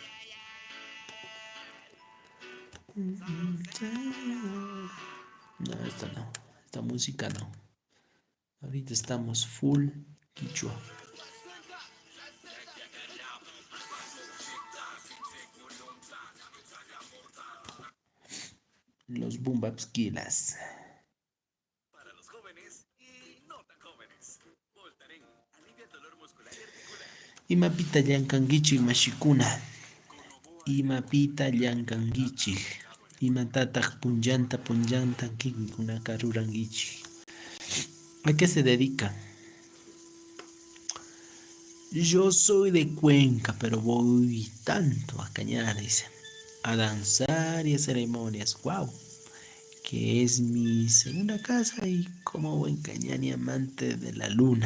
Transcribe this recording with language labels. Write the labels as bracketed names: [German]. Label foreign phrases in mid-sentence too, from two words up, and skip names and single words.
[Spanish] No, esta no. Esta música no. Ahorita estamos full quichua. Los [English] boom baps [Spanish] kilas. [Quechua] Imapita llankangichik mashikuna. Imapita llankangichik. Imatataq punllanta punllanta kinkunaka rurangichik. [Spanish] ¿A qué se dedica? Yo soy de Cuenca, pero voy tanto a Cañares, a danzar y a ceremonias. ¡Wow! Que es mi segunda casa y como buen cañani amante de la luna.